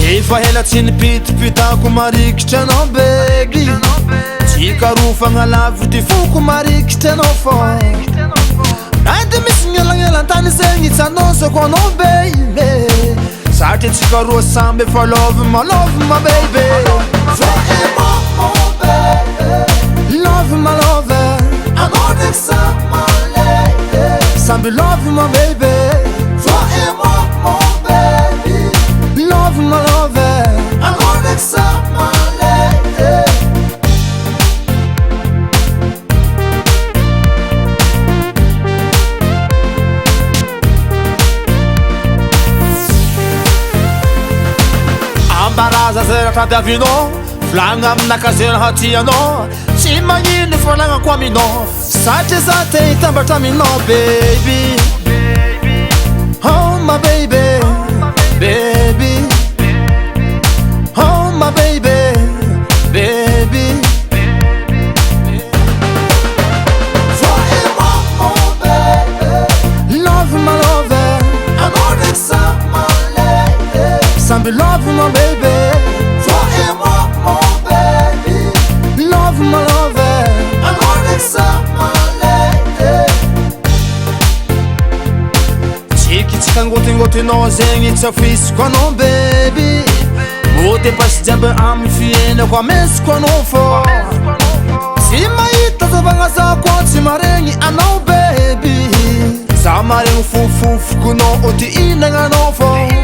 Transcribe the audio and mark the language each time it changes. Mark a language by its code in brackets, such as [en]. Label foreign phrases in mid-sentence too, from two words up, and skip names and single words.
[mg] hela tsy nipitipitako marikitra anao baby tsy karofagna lavy ty foko marikitra anao fô na de misy gn'elagnelantany zegny tsy anonsako anao baby satria tsika roa samby efa lovima baby lovima love anao ndraiky samby lovima [en] baby love my love, I'm gonna accept my lady. [mg] Ambaraza zera tadiavinao Flanga aminaka zera hatianao Tsy magnino folagnako aminao Satria za te hitambatra aminao baby [en] Oh my baby Baby, oh my baby, baby. Love my lover, I'm gonna accept my lady. Somebody love my baby, love my lover, I'm gonna accept my lady. [mg] Kangotingotinao zegny tsy afisiko anao baby mody pasy jiaby amy fiainako amesiko anao fô tsy mahita zavagna za koa tsy maregny anao baby za maregny fofofokonao o ty inagnanao fô